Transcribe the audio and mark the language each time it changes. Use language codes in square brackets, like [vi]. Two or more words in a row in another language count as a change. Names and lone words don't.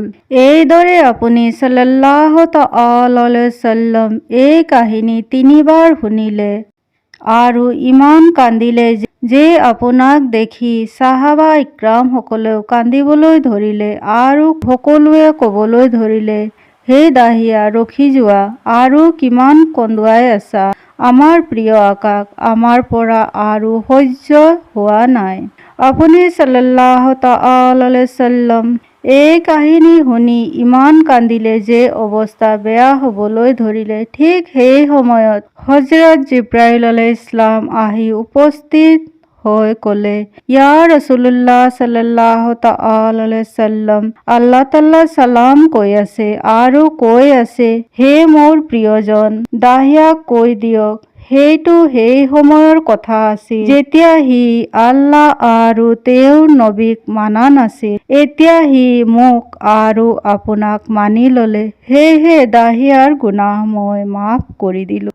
[as] এইদৰে আপুনি [ar] صلى الله تعالى عليه وسلم [as] এই কাহিনী 3 বাৰ শুনিলে আৰু ইমান কান্দিলে যে আপোনাক দেখি সাহাবা ইক্ৰামসকলেও কান্দিবলৈ ধৰিলে আৰু সকলোৱে ক'বলৈ ধৰিলে, হে দাহিয়া, ৰখি যোৱা, আৰু কিমান কন্দুৱাই আছা আমাৰ প্ৰিয় আকাক, আমাৰ পৰা আৰু সহ্য হোৱা নাই। আপুনি [ar] صلى الله تعالى عليه وسلم [as] এই কাহিনী শুনি ইমান কান্দিলে যে অৱস্থা বেয়া হ'বলৈ ধৰিলে। ঠিক সেই সময়ত হযৰত জিব্ৰাইল [ar] عليه السلام [as] আহি উপস্থিত হৈ ক'লে, [ar] يا رسول الله صلى الله تعالى عليه وسلم, [as] আল্লাহ তাআলা চালাম কৈ আছে আৰু কৈ আছে, হে মোৰ প্ৰিয়জন দাহিয়াক কৈ দিয়ক, সেইটো সেই সময়ৰ কথা আছিল যেতিয়া সি আল্লাহ আৰু তেওঁৰ নবীক মানা নাছিল। এতিয়া সি মোক আৰু আপোনাক মানি ল'লে, সেয়েহে দাহিয়াৰ গুনাহ মই মাফ কৰি দিলোঁ।